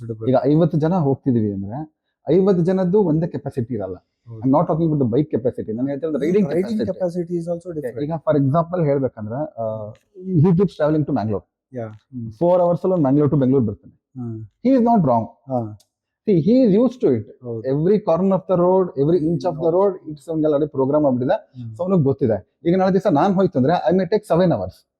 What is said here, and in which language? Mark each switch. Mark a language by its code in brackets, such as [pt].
[kn] ಈಗ 50 ಜನ ಹೋಗ್ತಿದೀವಿ ಅಂದ್ರೆ 50 ಜನದ್ದು ಒಂದೇ ಕೆಪಾಸಿಟಿ ಇರಲ್ಲ. [en] I not talking with the bike capacity, [kn] ನಾನು ಹೇಳ್ತಿರೋದು riding [en] Capacity is also different. [kn] ಈಗ ಫಾರ್ ಎಕ್ಸಾಂಪಲ್ ಹೇಳ್ಬೇಕಂದ್ರೆ, [en] he keeps traveling to Bangalore. [kn] 4 hours ಅಲ್ಲಿ ಮ್ಯಾಂಗ್ಳೂರ್ ಟು ಬೆಂಗಳೂರು ಬರ್ತಾನೆ. [en] he is not wrong. ಹಾ See, he is used to it. [kn] ಹೌದು [en] Every corner of the road, every inch of the road, it's [kn] ಅವ್ನಿಗೆ program ಆಗ್ಬಿಟ್ಟಿದೆ. So ಅವ್ನಿಗೆ ಗೊತ್ತಿದೆ. ಈಗ ನಾಳೆ ದಿವಸ ನಾನು ಹೋಯ್ತು ಅಂದ್ರೆ [en] I may take 7 hours.